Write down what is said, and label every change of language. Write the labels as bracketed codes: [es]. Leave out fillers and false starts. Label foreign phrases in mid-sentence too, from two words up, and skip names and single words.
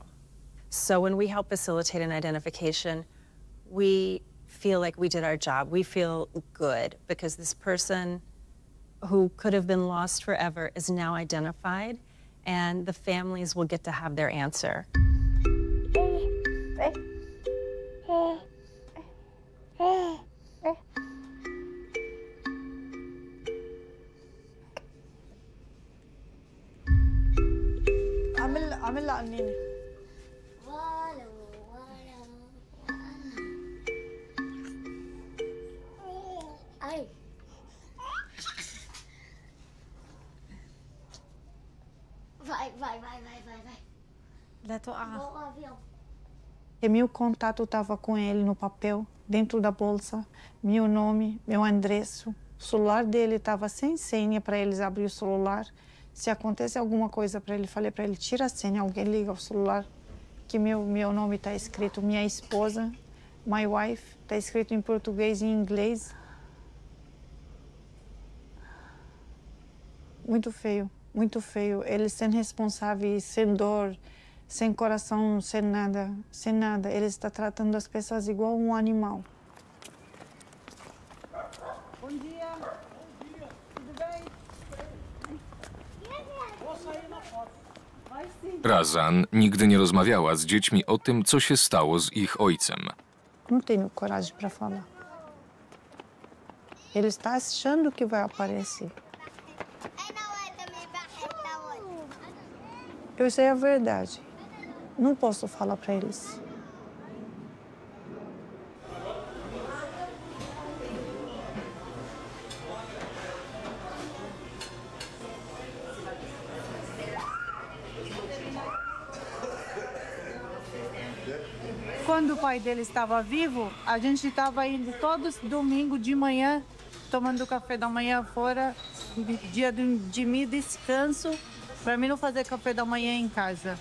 [en] So when we help facilitate an identification, we feel like we did our job. We feel good because this person who could have been lost forever is now identified, and the families will get to have their answer. [ar] عمل لها قنينة. [pt] Vai. E meu contato estava com ele no papel, dentro da bolsa, meu nome, meu endereço. O celular dele estava sem senha para eles abrir o celular. Se acontece alguma coisa para ele, falei para ele, tira a senha, alguém liga o celular, que meu nome está escrito, minha esposa, [en] my wife, [pt] está escrito em português e em inglês. Muito feio, muito feio. Eles sem responsáveis, sem dor, sem coração, sem nada, sem nada. Ele está tratando as pessoas igual um animal. Bom dia. Tudo bem? Vou sair na foto. Vai sim. [pl] Razan nigdy nie rozmawiała z dziećmi o tym, co się stało z ich ojcem. [pt] Não tenho coragem para falar. Ele está achando que vai aparecer. Eu sei a verdade. Não posso falar para eles. Quando o pai dele estava vivo, a gente estava indo todos domingo de manhã, tomando café da manhã fora, dia de mim descanso, para mim não fazer café da manhã em casa.